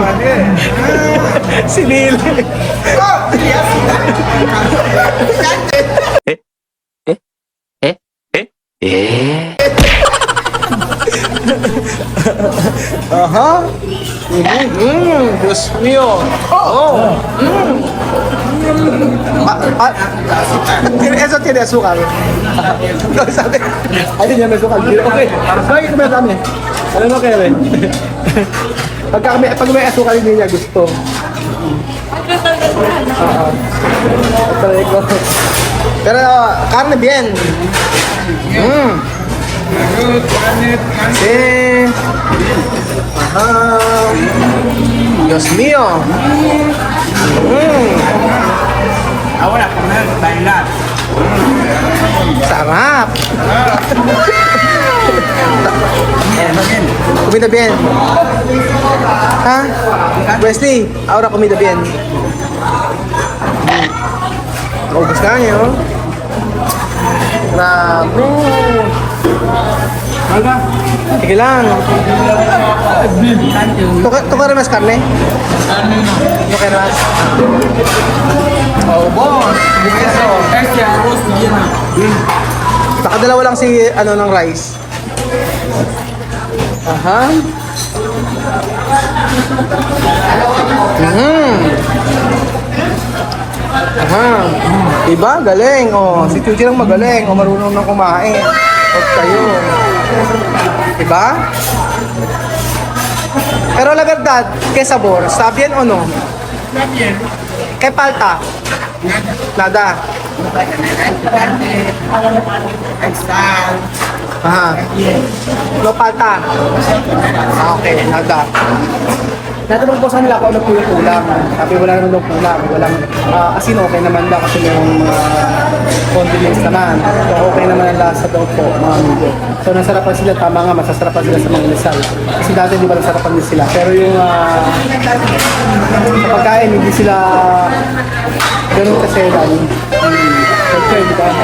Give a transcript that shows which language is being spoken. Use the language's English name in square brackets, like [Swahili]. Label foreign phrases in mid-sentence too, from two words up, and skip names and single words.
[Spanish] Sinil. Ajá. Dios mío. Oh. Eso tiene azúcar. No sabe. Ay, tiene azúcar. Okay. [Filipino] Bakit may kami? Ano na kayo rin? Pag may asukal hindi niya gusto. Try ko. [Spanish] Pero carne bien. Sí. Ajá. Dios mío. Ahora comer, bailar. Sarap. Comida bien. Ha? Wesley, ahora comida bien. [Filipino] Ubus na niyo. Grabe. Sige lang. Tuka rin mas karne? Tuka rin mas. Oh, boss. [Spanish] Eso. Este arroz llena. [Filipino] Nakadalawa lang si ng rice. Aha. Aha. Diba? Galing. Oh, si Chuchi lang magaling. Oh, marunong nang kumain. Huwag kayo. Diba? [Spanish] Pero la verdad, ¿qué sabor? ¿Está bien o no? Está bien. ¿Qué falta? Nada. Está. Aha. No falta. Ah, okay, nada. [Filipino] Natanong po sa nila kung ano po yung kulang. Sabi wala naman daw kulang. Walang asin okay naman daw kasi yung condiments naman. So okay naman ang lasa daw po mga amigo. So nasarapan sila, tama nga, masasarapan sila sa mga inasal. Kasi dati di ba nasarapan din sila. Pero yung sa pagkain, hindi sila ganun kasi dahil siyempre, di ba?